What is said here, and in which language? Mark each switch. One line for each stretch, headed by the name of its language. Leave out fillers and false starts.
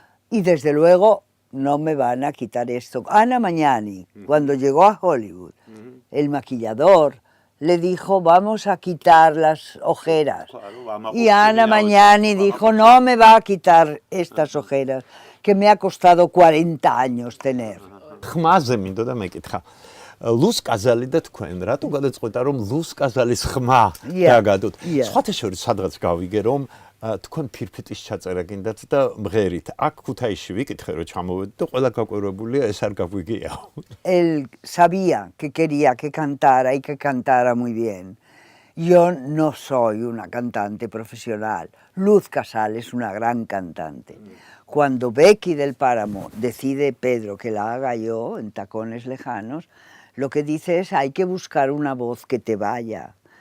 Spanish: Y desde luego no me van a quitar esto. Anna Magnani, cuando llegó a Hollywood, el maquillador le dijo, vamos a quitar las ojeras. Y Anna Magnani dijo, no me va a quitar estas ojeras, que me ha costado 40 años tener.
Georgian: ხმაზე მინდოდა მეკითხა. ლუს კაზალი და თქვენ რატო გადაწყვეტა რომ ლუს კაზალის ხმა დაგადოთ? სხვათა შორის სადღაც გავიგე რომ თქვენ ფირფიტის ჩაწერა გინდათ და მღერით. აქ ქუთაისში ვიკითხე რომ ჩამოვედი და ყველა გაკვირვებულია ეს არ გაგვიგია.
Spanish: Él sabía que quería que cantara y que cantara muy bien. Yo no soy una cantante profesional. Luz Casal es una gran cantante. Cuando Becky del Páramo decide Pedro que la haga yo en Tacones Lejanos, lo que dice es hay que buscar una voz que te vaya.